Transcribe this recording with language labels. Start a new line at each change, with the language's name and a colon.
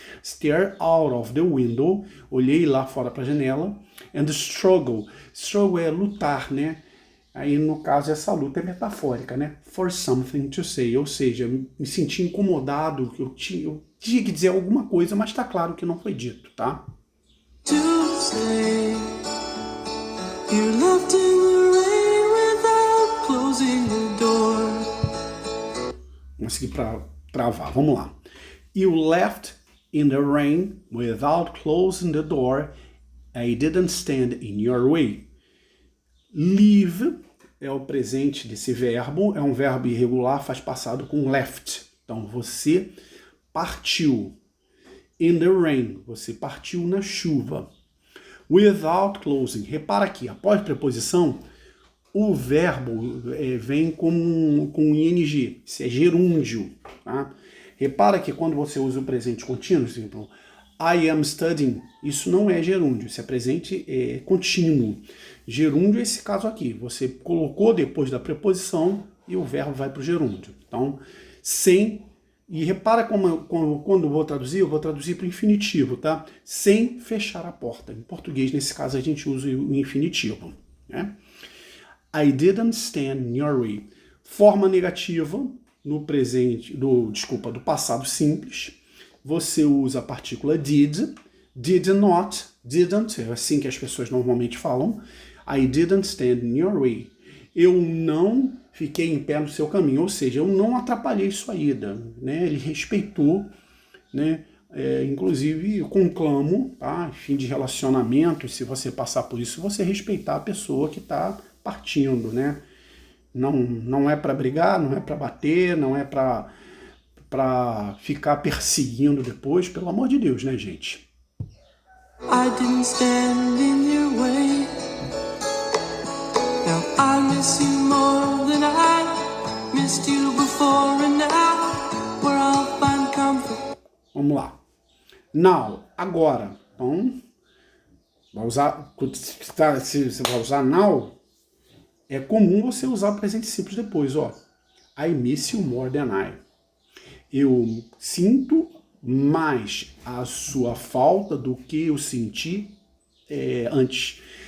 English: Stare out of the window,
Portuguese: olhei lá fora para a janela. And struggle, struggle é lutar, né? Aí, no caso, essa luta é metafórica, né?
English: For something to say,
Portuguese: ou seja, me senti incomodado, eu tinha que dizer alguma coisa, mas tá claro que não foi dito, tá?
English: To say, you left in the rain without closing the door.
Portuguese: Vamos seguir para travar, vamos lá.
English: You left in the rain without closing the door. I didn't stand in your way. Leave
Portuguese: é o presente desse verbo, é um verbo irregular, faz passado com left. Então, você partiu.
English: In the rain,
Portuguese: você partiu na chuva. Without closing, repara aqui, após preposição, o verbo vem com ing, isso é gerúndio, tá? Repara que quando você usa o presente contínuo, por exemplo,
English: I am studying,
Portuguese: isso não é gerúndio, isso é presente contínuo. Gerúndio é esse caso aqui, você colocou depois da preposição e o verbo vai para o gerúndio. Então, sem, e repara quando eu vou traduzir para o infinitivo, tá? Sem fechar a porta. Em português, nesse caso, a gente usa o infinitivo, né?
English: I didn't stand in your way.
Portuguese: Forma negativa no presente, do passado simples. Você usa a partícula did not, didn't, é assim que as pessoas normalmente falam.
English: I didn't stand in your way.
Portuguese: Eu não fiquei em pé no seu caminho, ou seja, eu não atrapalhei sua ida, né? Ele respeitou, né? Inclusive, eu conclamo, tá? Fim de relacionamento, se você passar por isso, você respeitar a pessoa que está partindo, né? Não é para brigar, não é para bater, não é para ficar perseguindo depois, pelo amor de Deus, né, gente?
English: I didn't stand in your way. Now I miss you more than I missed you before, and now where I'll find comfort.
Portuguese: Vamos lá. Now, agora. Então, vai usar, se você vai usar now, é comum você usar o presente simples depois, ó.
English: I miss you more than I.
Portuguese: Eu sinto mais a sua falta do que eu senti antes.